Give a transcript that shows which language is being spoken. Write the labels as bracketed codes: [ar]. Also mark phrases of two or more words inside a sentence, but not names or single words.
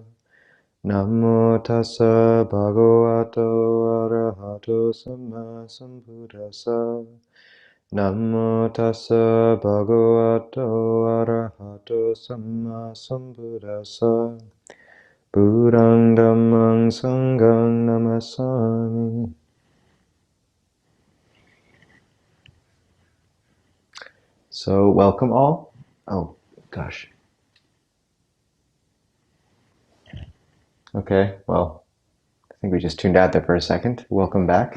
[pi] Namo tassa bhagavato arahato samma sambuddhassa. Namo tassa bhagavato arahato samma sambuddhassa. Buddhang dhammang sanghang namasami. [en] So welcome all. Oh gosh. Okay, well, I think we just tuned out there for a second. Welcome back.